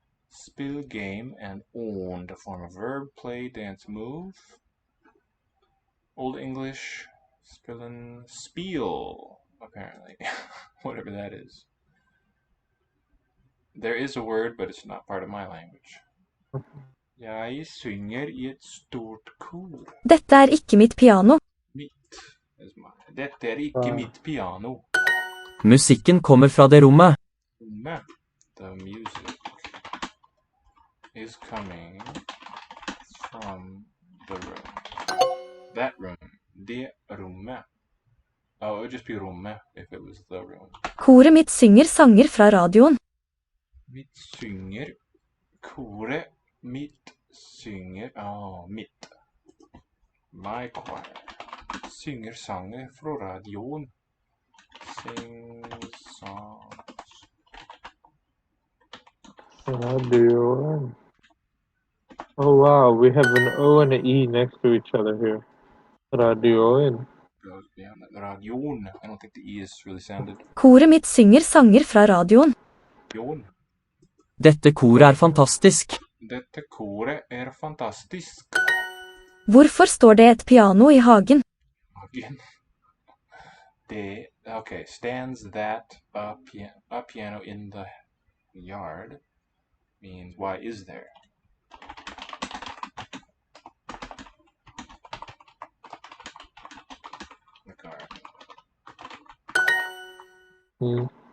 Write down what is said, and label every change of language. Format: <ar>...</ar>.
<en>Spill game and on, the form of verb, play, dance, move. Old English. Spillen. Spiel. Apparently. Whatever that is. There is a word, but it's not part of my language.</en> <no>Jeg synger i et stort kor. Dette er ikke mitt piano. Mitt</no> <en>is mine.</en> <no>Dette er ikke mitt piano. Musikken kommer fra det rommet.</no> <en>The music is coming from the room. That room.</en> <no>Det rommet.</no> <en>Oh, it would just be rommet if it was the room.</en> <no>Koret mitt synger sanger fra radioen. Mitt synger. Koret mitt synger. Mitt.</no> <en>My choir.</en> <no>Synger sanger fra radioen.</no> <en>Sing songs. Radio. Oh wow, we have an O and an E next to each other here. Radio. Yeah, radion. I don't think the E is really sounded.</en> <no>Koret mitt synger sanger fra radioen. Radion. Dette koret er fantastisk. Dette koret er fantastisk. Hvorfor står det et piano i hagen?</no> <en>Again. Okay, stands that a piano in the yard means why is there? The garden.</en>